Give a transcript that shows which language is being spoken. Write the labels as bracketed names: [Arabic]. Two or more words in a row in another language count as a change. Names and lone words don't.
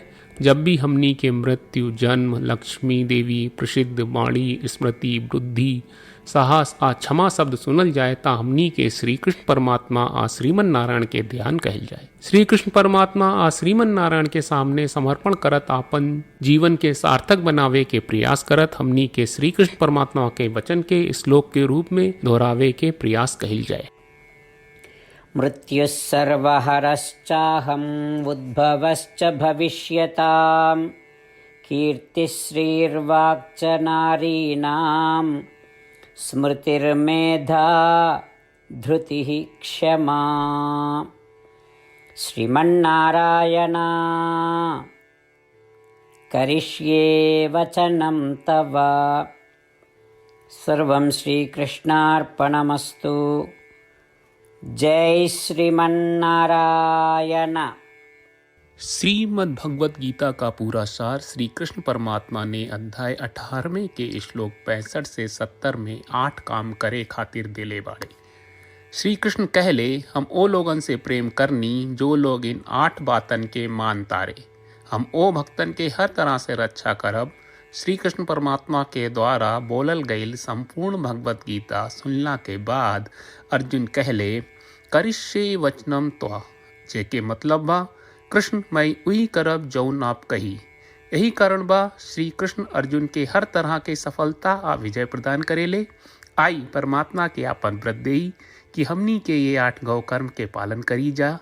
[Bhojpuri] जब भी हमनी के मृत्यु, जन्म, लक्ष्मी देवी, प्रसिद्ध, वाणी, स्मृति, बुद्धि, साहस आ क्षमा शब्द सुनल जाए ता हमनी के श्री कृष्ण परमात्मा आ श्रीमन नारायण के ध्यान कहल जाए। श्री कृष्ण परमात्मा आ श्रीमन नारायण के सामने समर्पण करत आपन जीवन के सार्थक बनावे के प्रयास करत हमनी के श्री कृष्ण परमात्मा के वचन के श्लोक के रूप में दोहरावे के प्रयास कहल जाए। [Sanskrit] मृत्युः सर्वहरश्चाहम् उद्भवश्च भविष्यताम् कीर्तिश्रीर्वाक्च नारीणां स्मृतिर्मेधा धृतिः क्षमा। श्रीमन्नारायण करिष्ये वचनं तव। सर्वं श्रीकृष्णार्पणमस्तु। जय श्रीमन्नारायण। [Bhojpuri] श्रीमद् भगवत गीता का पूरा सार श्री कृष्ण परमात्मा ने अध्याय 18वें के श्लोक 65 से 70 में 8 काम करे खातिर देले बाड़े। श्री कृष्ण कहले, हम ओ लोगन से प्रेम करनी जो लोग इन 8 बातन के मान तारे। हम ओ भक्तन के हर तरह से रक्षा करब। श्री कृष्ण परमात्मा के द्वारा बोलल गईल संपूर्ण भगवत गीता सुनला के बाद अर्जुन कहले, [Sanskrit] करिष्ये वचनम त्वा, [Bhojpuri] जेके मतलब बा कृष्ण मैं उही करब जौन आप कही। यही कारण बा श्री कृष्ण अर्जुन के हर तरह के सफलता आ विजय प्रदान करेले। आई परमात्मा के आपन व्रत देई कि हमनी के ये 8 गौ कर्म के पालन करी जा।